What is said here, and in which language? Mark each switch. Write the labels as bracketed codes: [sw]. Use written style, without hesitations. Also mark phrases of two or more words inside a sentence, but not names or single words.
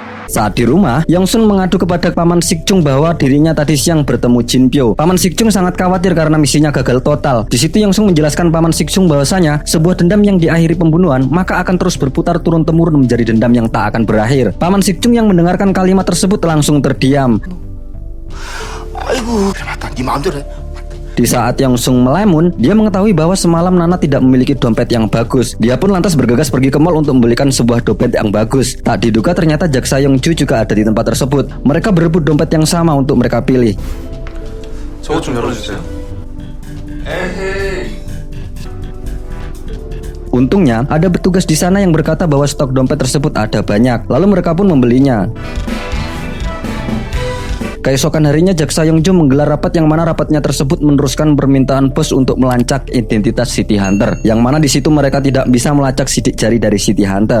[id] Saat di rumah, Yongsun mengadu kepada Paman Sikjung bahwa dirinya tadi siang bertemu Jinpyo. Paman Sikjung sangat khawatir karena misinya gagal total. Di situ Yongsun menjelaskan Paman Sikjung bahwasanya sebuah dendam yang diakhiri pembunuhan maka akan terus berputar turun-temurun menjadi dendam yang tak akan berakhir. Paman Sikjung yang mendengarkan kalimat tersebut langsung terdiam. [ko] 아이고, 맞다. 네 마음대로 해. [id] Di saat Yongsun melamun, dia mengetahui bahwa semalam Nana tidak memiliki dompet yang bagus. Dia pun lantas bergegas pergi ke mall untuk membelikan sebuah dompet yang bagus. Tak diduga ternyata Jaksa Yongju juga ada di tempat tersebut. Mereka berebut dompet yang sama untuk mereka pilih. [ko] 저것 좀 열어주세요. [id] Untungnya, ada petugas di sana yang berkata bahwa stok dompet tersebut ada banyak. Lalu mereka pun membelinya. Keesokan harinya Jaksa Yongju menggelar rapat yang mana rapatnya tersebut meneruskan permintaan bos untuk melacak identitas City Hunter, yang mana di situ mereka tidak bisa melacak sidik jari dari City Hunter.